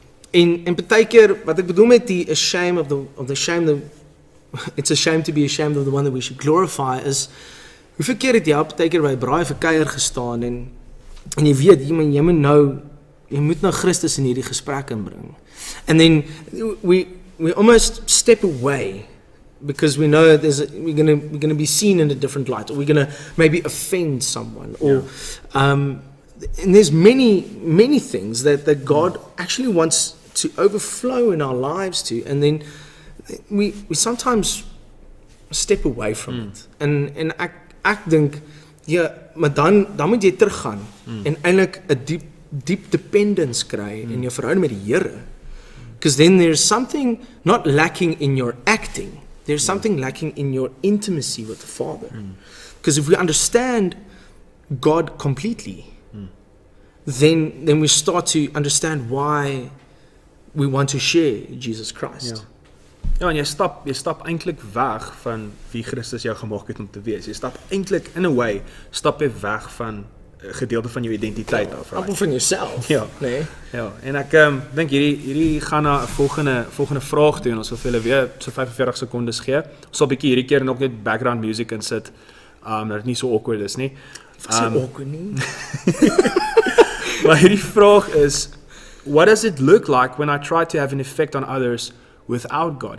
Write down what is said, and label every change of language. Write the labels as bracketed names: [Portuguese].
[Afrikaans] En partykeer, wat ek bedoel met die shame of the shame, [English] it's a shame to be ashamed of the one that we should glorify, [Afrikaans] is, hoeveel keer het jy partykeer by 'n braai vir kuier gestaan, en jy weet, jy moet nou Christus in hierdie gesprek inbring. [English] And then, we almost step away, because we know we're gonna be seen in a different light, or we're gonna maybe offend someone, or and there's many things that God actually wants to overflow in our lives to, and then we sometimes step away from it. [Afrikaans] En ek dink, ja, maar dan moet jy teruggaan en eintlik 'n deep dependence kry in jou verhouding met die Here. [English] Because then there's something not lacking in your acting. There's something lacking in your intimacy with the Father. Because if we understand God completely, then we start to understand why we want to share Jesus Christ. [Afrikaans] Ja, en jy stap eintlik weg van wie Christus jou gemaak het om te wees. Jy stap eintlik, [English] in a way, [Afrikaans] stap jy weg van 'n gedeelte van jou identiteit af. Appel van jouself. Ja. Nee. Ja, en ek dink hierdie gaan na 'n volgende vraag toe, en ons wil vir julle weer so 45 sekondes gee. Ons sal 'n bietjie hierdie keer nog net background music insit, dat dit nie so awkward is nie. Awkward nie. Maar hierdie vraag is, [English] what does it look like when I try to have an effect on others without God?